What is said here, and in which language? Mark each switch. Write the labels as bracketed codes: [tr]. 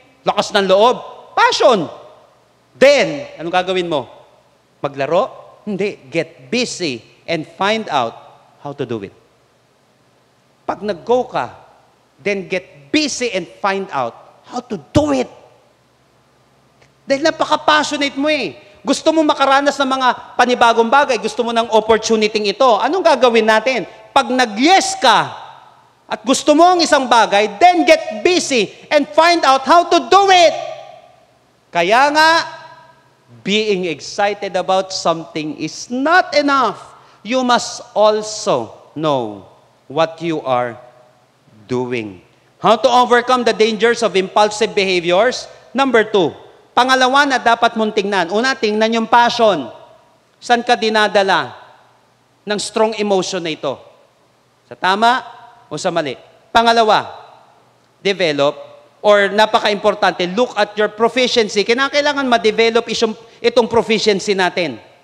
[tl] Lakas ng loob. Passion. Then, anong gagawin mo? Maglaro? Hindi. [en] Get busy and find out how to do it. [tl] Pag nag-go ka, [en] then get busy and find out how to do it. [tl] Dahil napaka-passionate mo eh. Gusto mo makaranas ng mga panibagong bagay, gusto mo ng opportunity ito. Anong gagawin natin? Pag nag-yes ka at gusto mo ang isang bagay, [en] then get busy and find out how to do it. [tl] Kaya nga, [en] being excited about something is not enough. You must also know what you are doing. How to overcome the dangers of impulsive behaviors? [tl] Number 2. Pangalawa na dapat mong tingnan. Una, tingnan yung passion. Saan ka dinadala ng strong emotion na ito? Sa tama o sa mali? Pangalawa, develop, or napaka-importante, [en] look at your proficiency. [tl] Kailangan ma-develop itong proficiency natin.